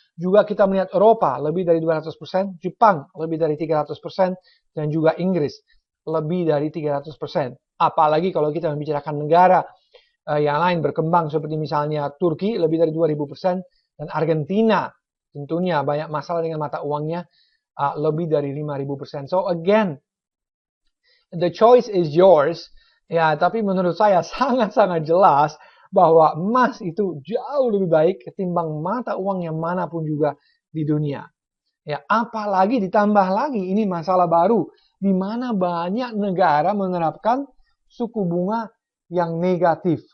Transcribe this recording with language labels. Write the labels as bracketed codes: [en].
[id] Juga kita melihat Eropa lebih dari 200%, Jepang lebih dari 300%, dan juga Inggris lebih dari 300%. Apalagi kalau kita membicarakan negara yang lain berkembang seperti misalnya Turki lebih dari 2000%, dan Argentina tentunya banyak masalah dengan mata uangnya, lebih dari 5000%. [en] So again, the choice is yours. [id] Ya, tapi menurut saya sangat-sangat jelas bahwa emas itu jauh lebih baik ketimbang mata uang yang manapun juga di dunia. Ya, apalagi ditambah lagi ini masalah baru di mana banyak negara menerapkan suku bunga yang negatif.